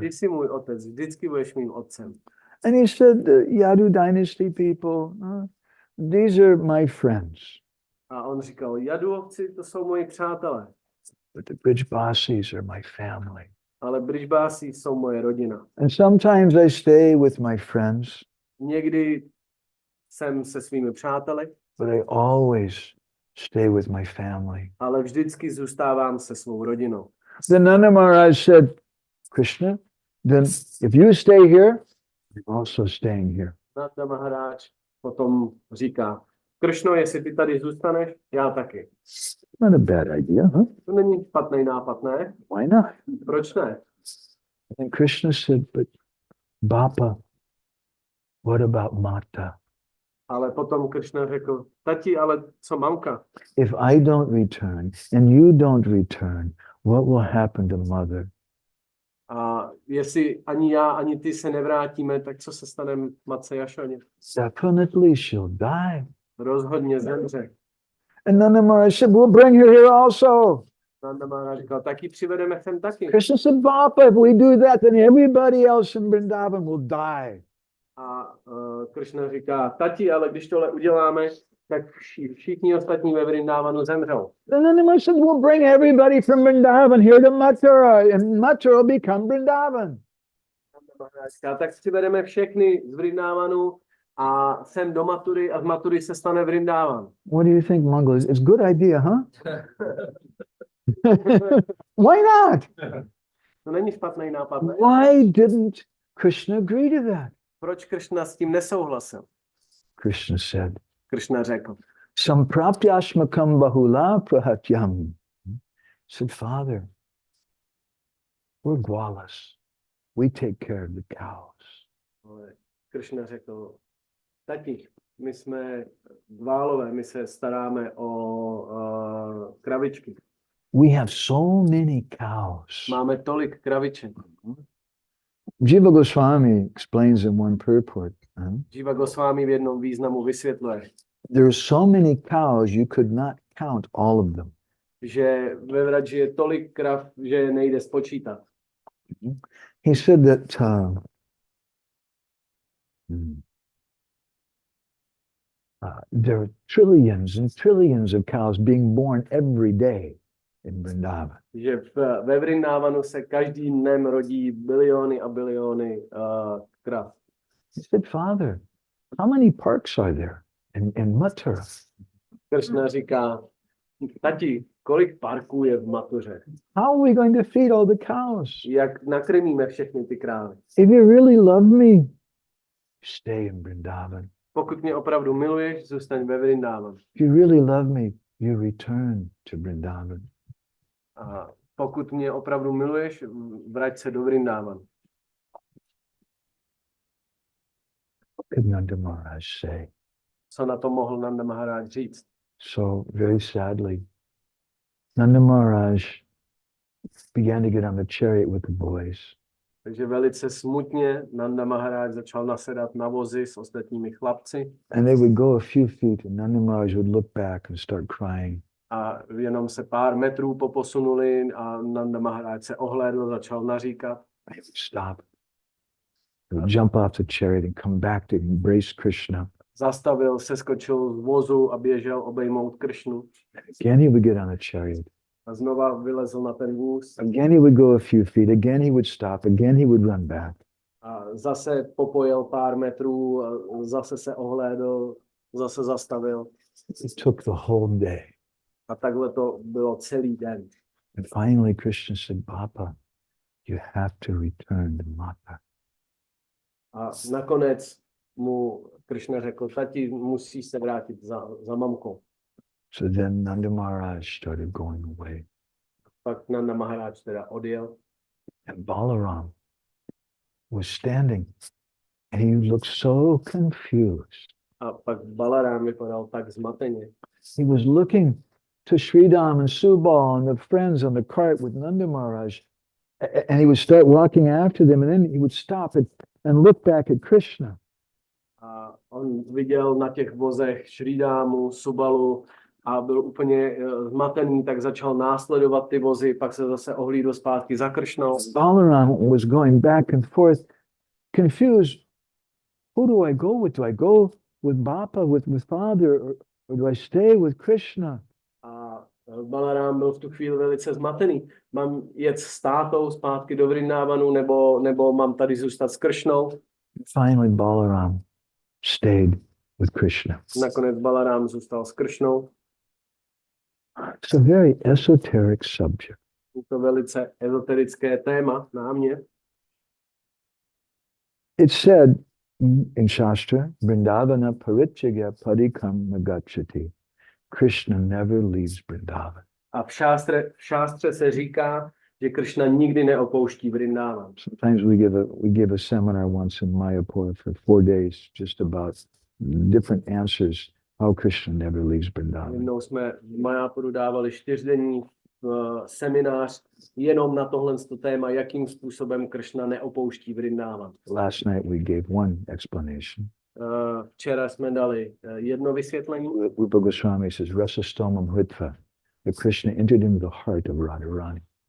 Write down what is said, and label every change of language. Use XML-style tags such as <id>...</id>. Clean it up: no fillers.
<cs>Ty jsi můj otec, vždycky budeš mým otcem.</cs> <en>And he said, the Yadu dynasty people, these are my friends.</en> <cs>A on říkal: Jaduovci, to jsou moji přátelé.</cs> <en>But the 𝗞𝗿𝗶𝘀𝗀𝘁𝗀 are my family.</en> <cs>Ale 𝗞𝗿𝗶𝘀𝘁𝗀 jsou moje rodina.</cs> <en>And sometimes I stay with my friends,</en> <cs>Někdy jsem se svými přáteli,</cs> <en>but I always stay with my family.</en> <cs>ale vždycky zůstávám se svou rodinou.</cs> <en>Then Nanda Maharaj said, Krishna, then if you stay here, I'm also staying here.</en> <cs>Nanda Maharaj potom říká: Krishno, jestli ty tady zůstaneš, já taky.</cs> <en>Not a bad idea, huh?</en> <cs>To není špatný nápad, ne?</cs> <en>Why not?</en> <cs>Proč ne?</cs> <en>And Krishna said, but Bappa, what about Mata?</en> <cs>Ale potom Krishna řekl: tati, ale co mamka?</cs> <en>If I don't return and you don't return, what will happen to mother?</en> <cs>A jestli ani já, ani ty se nevrátíme, tak co se stane matce Jašoně?</cs> <en>Definitely she'll die.</en> <cs>Rozhodně zemře.</cs> <en>And Nanda Maharaj said, we'll bring her here also.</en> <cs>Nanda Maharaj říkal: taky přivedeme sem taky.</cs> <en>Krishna said, Bappa, if we do that, then everybody else in Vrindavan will die.</en> <cs>A Krishna říká: tati, ale když tohle uděláme, tak všichni ostatní ve Vrindavanu zemřou.</cs> <en>Then Nanda Maharaj said, we'll bring everybody from Vrindavan here to Mathura, and Mathura will become Vrindavan.</en> <cs>Nanda Maharaj říká: tak přivedeme všechny z Vrindavanu a sem do Mathury a z Mathury se stane Vrindavan.</cs> <en>What do you think, Mongol? It's a good idea, huh? Why not?</en> <cs>To není špatný nápad, ne?</cs> <en>Why didn't Krishna agree to that?</en> <cs>Proč Krishna s tím nesouhlasil?</cs> <en>Krishna said,</en> <cs>Krishna řekl:</cs> <sa>Samprapyashmakam bahula prahatyam.</sa> <en>Said, Father, we're Gwalas. We take care of the cows.</en> <cs>Krishna řekl: tati, my jsme Dválové, my se staráme o kravičky.</cs> <en>We have so many cows.</en> <cs>Máme tolik kraviček.</cs> <en>Jiva Goswami explains in one purport.</en> <cs>Jiva Goswami v jednom významu vysvětluje,</cs> <en>There are so many cows you could not count all of them.</en> <cs>že ve Vraji je tolik krav, že je nejde spočítat.</cs> <en>He said that there are trillions and trillions of cows being born every day in Vrindavan.</en> <cs>Že ve Vrindavanu se každým dnem rodí biliony a biliony krav.</cs> <en>He said, Father, how many parks are there in Mathura?</en> <cs>Krishna říká: tati, kolik parků je v Mathuře?</cs> <en>How are we going to feed all the cows?</en> <cs>Jak nakrmíme všechny ty krávy?</cs> <en>If you really love me, stay in Vrindavan.</en> <cs>Pokud mě opravdu miluješ, zůstaň ve Vrindavanu.</cs> <en>If you really love me, you return to Vrindavan.</en> <cs>A pokud mě opravdu miluješ, vrať se do Vrindavanu.</cs> <en>What could Nanda Maharaj say?</en> <cs>Co na to mohl Nanda Maharaj říct?</cs> <en>So very sadly, Nanda Maharaj began to get on the chariot with the boys.</en> <cs>Takže velice smutně Nanda Maharaj začal nasedat na vozy s ostatními chlapci.</cs> <en>And they would go a few feet and Nanda Maharaj would look back and start crying.</en> <cs>A jenom se pár metrů poposunuli a Nanda Maharaj se ohlédl, začal naříkat.</cs> <en>He would stop. He would jump off the chariot and come back to embrace Krishna.</en> <cs>Zastavil, seskočil z vozu a běžel obejmout Kršnu.</cs> <en>Again he would get on a chariot.</en> <cs>A znova vylezl na ten vůz.</cs> <en>Again he would go a few feet. Again he would stop. Again he would run back.</en> <cs>A zase popojel pár metrů, zase se ohlédl, zase zastavil.</cs> <en>It took the whole day.</en> <cs>A takhle to bylo celý den.</cs> <en>And finally Krishna said, Bappa, you have to return to Mata.</en> <cs>A nakonec mu Krishna řekl, tati, musíš se vrátit za mamkou.</cs> <en>So then Nanda Maharaj started going away.</en> <cs>Pak Nanda Maharaj teda odjel.</cs> <en>And Balaram was standing and he looked so confused.</en> <cs>A pak Balaram vypadal tak zmateně.</cs> <en>He was looking to Sridham and Subal and the friends on the cart with Nanda Maharaj. And he would start walking after them and then he would stop and look back at Krishna.</en> <cs>A on viděl na těch vozech Šridámu, Subalu a byl úplně zmatený, tak začal následovat ty vozy, pak se zase ohlídl zpátky za Kršnou.</cs> <en>Balaram was going back and forth, confused. Who do I go with? Do I go with Bappa, with father, or do I stay with Krishna?</en> <cs>A Balaram byl v tu chvíli velice zmatený. Mám jet s tátou zpátky do Vrindavanu, nebo mám tady zůstat s Kršnou?</cs> <en>Finally, Balaram stayed with Krishna.</en> <cs>Nakonec Balaram zůstal s Kršnou.</cs> <en>It's a very esoteric subject.</en> <cs>Je to velice ezoterické téma, námět.</cs> <en>It's said in Shastra,</en> <sa>Vrindavana parityaga padikam nagacchati.</sa> <en>Krishna never leaves Vrindavan.</en> <cs>A v šástře se říká, že Kršna nikdy neopouští Vrindavan.</cs> <en>Sometimes we give a seminar once in Mayapur for 4 days just about different answers how Krishna never leaves Vrindavan.</en> <cs>Jednou jsme v Mayapuru dávali 4denní seminář jenom na tohle téma, jakým způsobem Kršna neopouští Vrindavan.</cs> <en>Last night we gave one explanation.</en> <cs>Včera jsme dali jedno vysvětlení.</cs> <en>Rupa Goswami says,</en> <sa>Rasa Stomam Hritva,</sa> <en>that Krishna entered into the heart of Radharani.</en>